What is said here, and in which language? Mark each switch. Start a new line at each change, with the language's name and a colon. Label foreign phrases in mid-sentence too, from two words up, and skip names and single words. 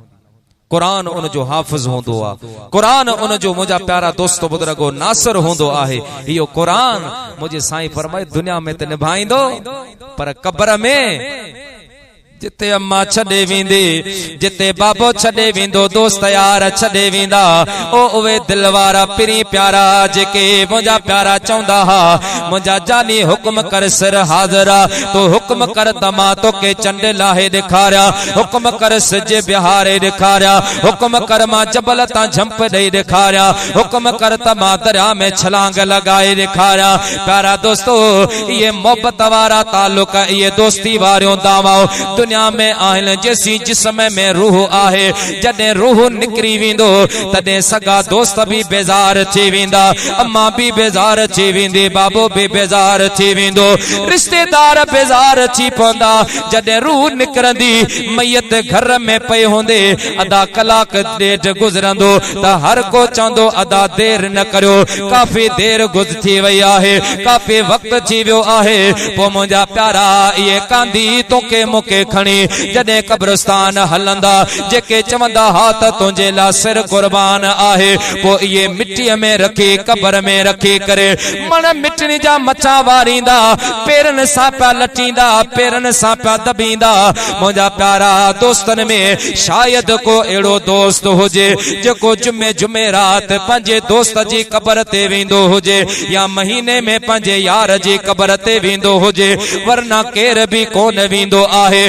Sindhi: कुरान उन जो हाफिज होंदो आ, कुरान उन जो मुझा प्यारा दोस्तो बुजुर्गो नासर होंदो आहे। यो कुरान मुझे साईं फरमाए दुनिया में त निभाईंदो पर कब्र में जिते अम्मा छड़े वेंदी, जिते बाबो छड़े वेंदो, दोस्त यार छड़े वेंदा, ओ उवे दिल वारा पिरी प्यारा जेके मुझा प्यारा चौंदा हा मुझा जानी हुक्म कर सिर हाज़रा, तो हुक्म कर तमा तो के चंड लाहे दिखारिया, हुक्म कर सिज बिहारे दिखारिया, हुक्म कर मां जबल ता झंप दई दिखारिया, हुक्म कर तमा दरिया में छलांग लगाए दिखारिया। प्यारा दोस्तो, ये मोहब्बत वारा ताल्लुक, ये दोस्ती वारियों दावाओ दुनिया में आहिन। जैसी जिस्म में रूह आहे, जडे रूह निकरी वेंदो तडे सगा दोस्त भी बेजार थी वेंदा, अम्मा भी बेजार थी वेंदी, बाबो भी बेजार थी वेंदो, रिश्तेदार बेजार थी पवंदा। जडे रूह निकरंदी मैयत घर में पई होंदे, अदा कलाक डेढ़ गुजरंदो त हर को चंदो अदा देर न करियो, काफी देर गुज थी वई आहे, काफी वक्त थी वियो आहे। पो मुंहिंजा प्यारा ये कांदी तोके मुके जडे कब्रस्तान हलंदा, जेके चवंदा हाथ तुझे ला सिर कुर्बान आहे, पो ये मिट्टी में रखी कब्र में रखी करे मन मिटनी जा मचा वारींदा, पेरन सा प्या लटींदा, पेरन सा प्या दबींदा। मुझा प्यारा दोस्तन में शायद को एड़ो दोस्त होजे जेको जुमे जुमे रात पंजे दोस्त जी कब्र ते वेंदो होजे, या महीने में पंजे यार जी कब्र ते वेंदो होजे, वरना केर भी कोन वेंदो आहे।